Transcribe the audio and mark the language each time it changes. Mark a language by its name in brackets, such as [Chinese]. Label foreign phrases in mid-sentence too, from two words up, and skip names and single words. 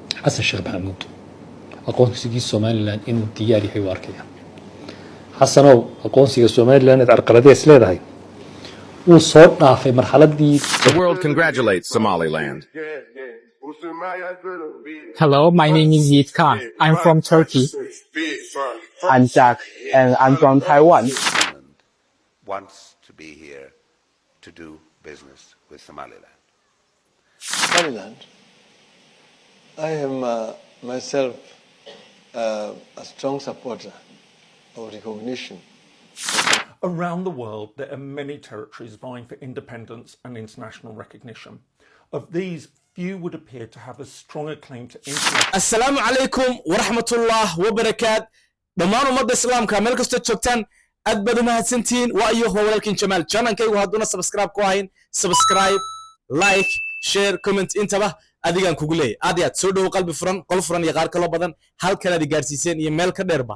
[Somali] حسن الشيخ محمود aqoonsiga Somaliland inuu diyaar yahay waarkaya xasanow aqoonsiga Somaliland carqaladeed isleedahay uu soo dhaafay marxaladii. [English] The world congratulates Somaliland. Hello, my name is Yiğit Khan. I'm from Turkey. I'm Jack, and I'm from Taiwan. Wants to be here to do business with Somaliland. Somaliland. I am myself a strong supporter of recognition. Around the world, there are many territories vying for independence and international recognition. Of these, few would appear to have as strong a claim to international. [Arabic] السلام عليكم و رحمة الله و بركات. [Somali] Dhammaan ummadda islaamka meel kasta joogtaan aad baad u mahadsantihiin. Waa iyo walaalkiin Jamaal channelkaygu hadduna subscribe ku ahayn [English] subscribe like share comment [Somali] intaba adigan kugu leeyahay aad iyo aad soo dhow qalbi furan qol furan iyo qaar kale badan halkan aad gaarsiiseen iyo meel ka dheerba